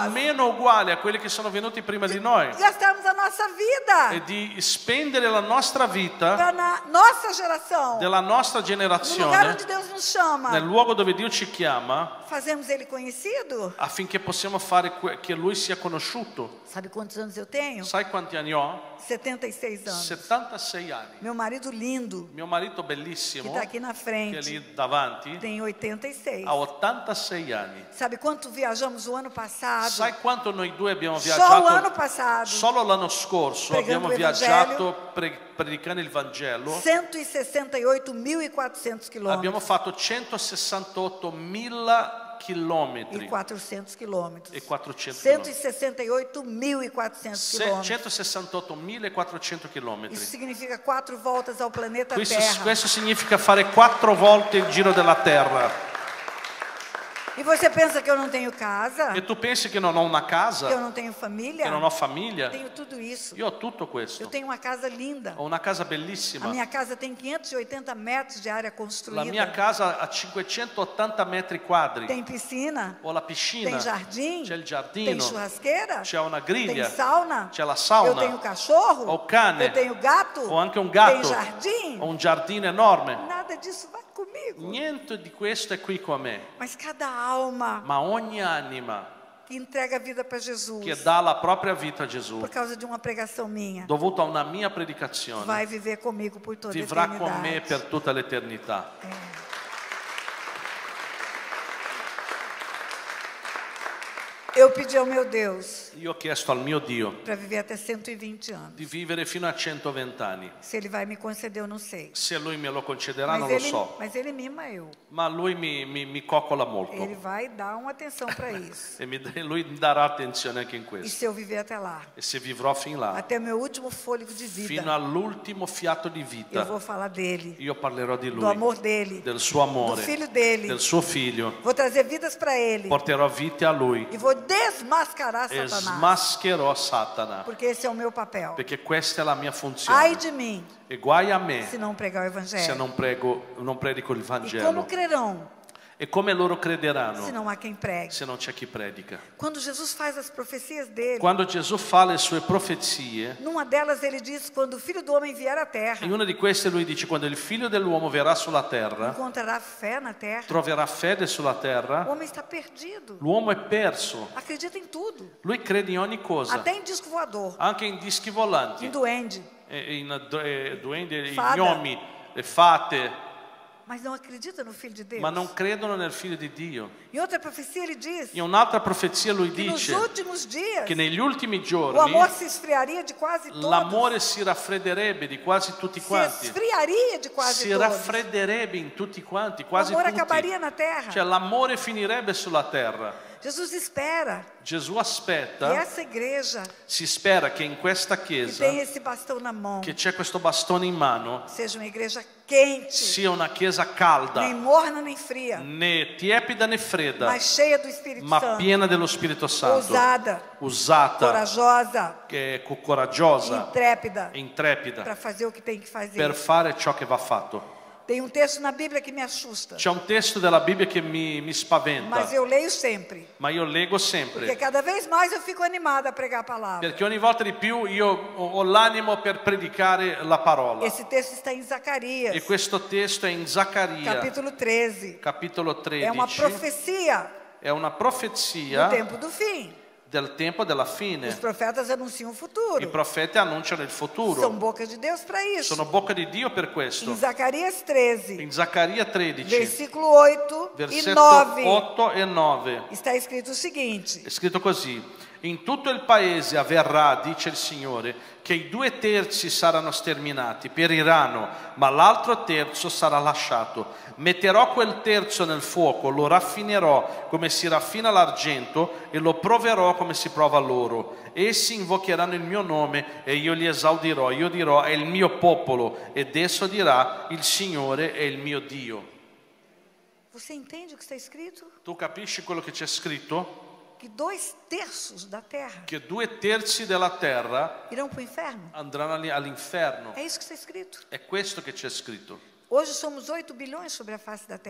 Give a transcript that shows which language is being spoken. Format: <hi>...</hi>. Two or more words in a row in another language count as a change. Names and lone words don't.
<it>almeno uguale a quelli che sono venuti prima di noi</it> <pt>Gastarmos a nossa vida</pt> <it>e di spendere la nostra vita</it> <pt>para na nossa geração,</pt> <it>della nostra</it> <pt>no lugar</pt> <it>generazione</it> <pt>onde Deus nos chama,</pt> <it>nel luogo dove Dio ci chiama</it> <pt>fazemos Ele conhecido.</pt> <it>affinché possiamo fare che Lui sia conosciuto.</it> <pt>Sabe quantos anos eu tenho?</pt> <it>Sai quanti anni ho?</it> <pt>76 anos.</pt> <it>76 anni.</it> <pt>Meu marido lindo,</pt> <it>Mio marito</it> <pt>que</pt> <it>bellissimo,</it> <pt>está aqui na</pt> <it>che è</it> <pt>frente,</pt> <it>lì davanti,</it> <pt>tem 86.</pt> <it>ha 86 anni.</it> <pt>Sabe quanto viajamos o ano passado?</pt> <it>Sai quanto noi due abbiamo</it> <pt>Só o ano</pt> <it>viaggiato?</it> <pt>passado.</pt> <it>Solo l'anno scorso Pregando abbiamo il viaggiato predicando il Vangelo.</it> <pt>168.400 quilômetros.</pt> <it>Abbiamo fatto 168.000 chilometri</it> <pt>E 400 quilômetros.</pt> <it>e 400 chilometri.</it> <pt>168.400 quilômetros.</pt> <it>168.400 chilometri.</it> <pt>Isso significa 4 voltas ao planeta</pt> <it>Questo</it> <pt>Terra.</pt> <it>significa fare 4 volte il giro della terra.</it> <pt>E você pensa que eu não tenho casa?</pt> <it>E tu pensi che non ho una</it> <pt>Que eu</pt> <it>casa?</it> <pt>não tenho família?</pt> <it>Che non ho famiglia?</it> <pt>Tenho tudo isso.</pt> <it>Io ho tutto</it> <pt>Eu</pt> <it>questo.</it> <pt>tenho uma casa linda.</pt> <it>Ho una casa</it> <pt>A</pt> <it>bellissima.</it> <pt>minha casa tem 580 metros de área</pt> <it>La</it> <pt>construída.</pt> <it>mia casa ha 580 metri quadri.</it> <pt>Tem piscina,</pt> <it>Ho la piscina,</it> <pt>tem jardim,</pt> <it>c'è il</it> <pt>tem</pt> <it>giardino,</it> <pt>churrasqueira,</pt> <it>c'è una</it> <pt>tem</pt> <it>griglia,</it> <pt>sauna,</pt> <it>c'è la</it> <pt>eu</pt> <it>sauna,</it> <pt>tenho cachorro,</pt> <it>ho cane,</it> <pt>eu tenho gato,</pt> <it>ho anche un</it> <pt>tem</pt> <it>gatto,</it> <pt>jardim.</pt> <it>ho un giardino enorme.</it> <pt>Nada disso vai comigo.</pt> <it>Niente di questo è qui con me,</it> <pt>Mas cada alma</pt> <it>ma ogni anima</it> <pt>que entrega a vida para Jesus,</pt> <it>che dà la propria vita a Gesù,</it> <pt>por causa de uma pregação minha,</pt> <it>dovuta a una mia predicazione,</it> <pt>vai viver comigo por toda a</pt> <it>vivrà con me</it> <pt>eternidade.</pt> <it>per tutta l'eternità.</it> <pt>Eu pedi ao meu Deus</pt> <it>Io ho chiesto al mio Dio</it> <pt>para viver até 120 anos.</pt> <it>di vivere fino a 120 anni.</it> <pt>Se Ele vai me conceder, eu não sei.</pt> <it>Se Lui me lo concederà non lo so,</it> <pt>Mas ele mima eu.</pt> <it>ma Lui mi coccola molto</it> <pt>Ele vai dar uma atenção para isso.</pt> <it>e Lui mi darà attenzione anche in</it> <pt>E</pt> <it>questo.</it> <pt>se eu viver até lá,</pt> <it>E se vivrò fin là,</it> <pt>até o meu último fôlego de</pt> <it>fino</it> <pt>vida,</pt> <it>all'ultimo fiato di</it> <pt>eu</pt> <it>vita,</it> <pt>vou falar dele,</pt> <it>io parlerò di</it> <pt>do</pt> <it>Lui,</it> <pt>amor dele,</pt> <it>del suo</it> <pt>do</pt> <it>amore,</it> <pt>filho dele.</pt> <it>del suo figlio.</it> <pt>Vou trazer vidas para ele</pt> <it>Porterò vite a Lui</it> <pt>e vou desmascarar</pt> <it>e</it> <pt>Satanás,</pt> <it>smascherò Satana,</it> <pt>porque esse é o meu papel.</pt> <it>perché questa è la mia</it> <pt>Ai</pt> <it>funzione.</it> <pt>de mim,</pt> <it>E guai a me</it> <pt>se não pregar o</pt> <it>se</it> <pt>evangelho.</pt> <it>non predico il</it> <pt>E como</pt> <it>Vangelo.</it> <pt>crerão</pt> <it>E come loro</it> <pt>se</pt> <it>crederanno</it> <pt>não há quem pregue?</pt> <it>se non c'è chi predica?</it> <pt>Quando Jesus faz as profecias dele,</pt> <it>Quando Gesù fa le sue profezie,</it> <pt>numa delas ele diz: quando o Filho do Homem vier à terra,</pt> <it>in una di queste lui dice: quando il figlio dell'uomo verrà sulla terra,</it> <pt>encontrará fé na terra.</pt> <it>troverà fede sulla</it> <pt>O</pt> <it>terra,</it> <pt>homem está perdido.</pt> <it>l'uomo è perso.</it> <pt>Acredita em tudo.</pt> <it>Lui crede in ogni cosa,</it> <pt>Até em disco voador,</pt> <it>anche in dischi</it> <pt>em</pt> <it>volanti,</it> <pt>duende.</pt> <it>in duendi,</it> <pt>Fada.</pt> <it>gnomi, le fate,</it> <pt>Mas não acredita no Filho de Deus.</pt> <it>ma non credono nel figlio di Dio.</it> <pt>Em outra profecia ele diz</pt> <it>In un'altra profezia lui</it> <pt>que nos</pt> <it>dice</it> <pt>últimos dias</pt> <it>che negli ultimi</it> <pt>o</pt> <it>giorni</it> <pt>amor se esfriaria de quase todos.</pt> <it>l'amore si raffredderebbe di quasi tutti</it> <pt>Se</pt> <it>quanti.</it> <pt>esfriaria de quase</pt> <it>Si</it> <pt>todos.</pt> <it>raffredderebbe in tutti quanti,</it> <pt>O</pt> <it>quasi</it> <pt>amor</pt> <it>tutti.</it> <pt>acabaria na terra.</pt> <it>Cioè l'amore finirebbe sulla terra.</it> <pt>Jesus espera</pt> <it>Gesù</it> <pt>que</pt> <it>aspetta,</it> <pt>essa igreja</pt> <it>si spera che in questa</it> <pt>que</pt> <it>chiesa,</it> <pt>tem esse bastão na mão</pt> <it>che c'è questo bastone in mano,</it> <pt>seja uma igreja quente,</pt> <it>sia una chiesa</it> <pt>nem</pt> <it>calda,</it> <pt>morna nem fria,</pt> <it>né tiepida né fredda,</it> <pt>mas cheia do Espírito</pt> <it>ma</it> <pt>Santo,</pt> <it>piena dello Spirito Santo,</it> <pt>ousada,</pt> <it>usata,</it> <pt>corajosa,</pt> <it>che è coraggiosa</it> <pt>intrépida,</pt> <it>e intrepida</it> <pt>para fazer o que tem que fazer.</pt> <it>per fare ciò che va fatto.</it> <pt>Tem um texto na Bíblia que me assusta,</pt> <it>C'è un testo della Bibbia che mi spaventa,</it> <pt>mas eu leio sempre,</pt> <it>ma io leggo</it> <pt>porque</pt> <it>sempre,</it> <pt>cada vez mais eu fico animada a pregar a palavra.</pt> <it>perché ogni volta di più io ho l'animo per predicare la parola.</it> <pt>Esse texto está em</pt> <it>E</it> <pt>Zacarias,</pt> <it>questo testo è in Zaccaria,</it> <pt>capítulo 13.</pt> <it>capitolo</it> <pt>É uma</pt> <it>13,</it> <pt>profecia</pt> <it>è una</it> <pt>do</pt> <it>profezia</it> <pt>tempo do fim.</pt> <it>del tempo della</it> <pt>Os</pt> <it>fine.</it> <pt>profetas anunciam o</pt> <it>I</it> <pt>futuro.</pt> <it>profeti annunciano il</it> <pt>São</pt> <it>futuro,</it> <pt>boca de Deus para isso.</pt> <it>sono bocca di Dio per questo.</it> <pt>Em Zacarias 13,</pt> <it>In Zaccaria 13,</it> <pt>versículo 8 e</pt> <it>versetto</it> <pt>9,</pt> <it>8 e 9,</it> <pt>está escrito o seguinte:</pt> <it>è scritto così: In tutto il paese avverrà, dice il Signore, che i 2/3 saranno sterminati, periranno, ma l'altro terzo sarà lasciato. Metterò quel terzo nel fuoco, lo raffinerò come si raffina l'argento e lo proverò come si prova l'oro. Essi invocheranno il mio nome e io li esaudirò. Io dirò: è il mio popolo, ed esso dirà: il Signore è il mio Dio.</it> <pt>Você entende o que está escrito?</pt> <it>Tu capisci quello che c'è scritto?</it> <pt>Que 2/3 da terra</pt> <it>Che 2/3 della terra</it> <pt>irão para o inferno.</pt> <it>andranno all'inferno.</it> <pt>É isso que está escrito.</pt> <it>È questo che c'è scritto.</it> <pt>Hoje somos 8 bilhões sobre a face da terra.</pt>